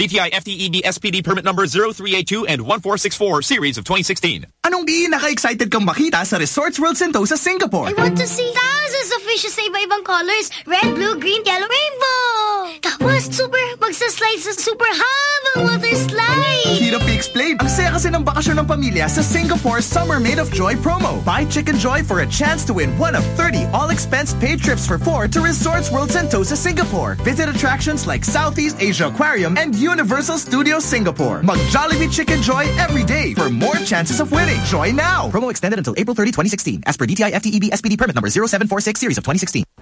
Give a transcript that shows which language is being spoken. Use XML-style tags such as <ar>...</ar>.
<en>For DTI FTEB SPD permit number 0382 and 1464 series of 2016.</en> <tl>Anong pinaka-excited kang makita sa Resorts World Sentosa, Singapore?</tl> <en>I want to see thousands of fish</en> <tl>sa iba-ibang</tl> <en>colors. Red, blue, green, yellow, rainbow.</en> <tl>Tapos super magsaslide sa super habang water slide. Hirap i-explain. Ang saya kasi ng bakasyon ng pamilya sa Singapore Summer Made of Joy promo.</tl> <en>Buy Chicken Joy for a chance to win one of 30 all-expense paid trips for four to Resorts World Sentosa, Singapore. Visit attractions like Southeast Asia Aquarium and Universal Studios Singapore.</en> <tl>Mag Jollibee Chicken Joy every day for more chances of winning.</tl> <en>Joy now! Promo extended until April 30, 2016. As per DTI FTEB SPD permit number 0746 series of 2016.</en>